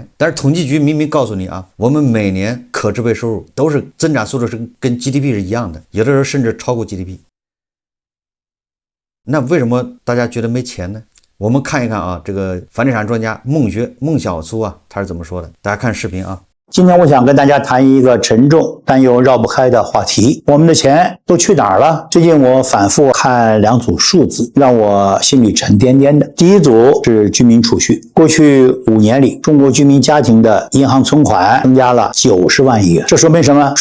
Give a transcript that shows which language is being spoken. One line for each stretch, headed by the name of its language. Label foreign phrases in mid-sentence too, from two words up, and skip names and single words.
Chinese: 但是統計局明明告訴你啊，我們每年可支配收入都是增長速度是跟 GDP 是一樣的，有的時候甚至超過 GDP。那為什麼大家覺得沒錢呢？我們看一看啊，這個房地產專家孟小粗啊，他是怎麼說的？大家看視頻啊。今天我想跟大家談一個沉重但又繞不開的話題，我們的錢都去哪兒了？最近我反覆看2組數字，讓我心裡沉甸甸的。第一組是居民儲蓄，過去5年裡，中國居民家庭的銀行存款增加了90萬億元，這說明什麼？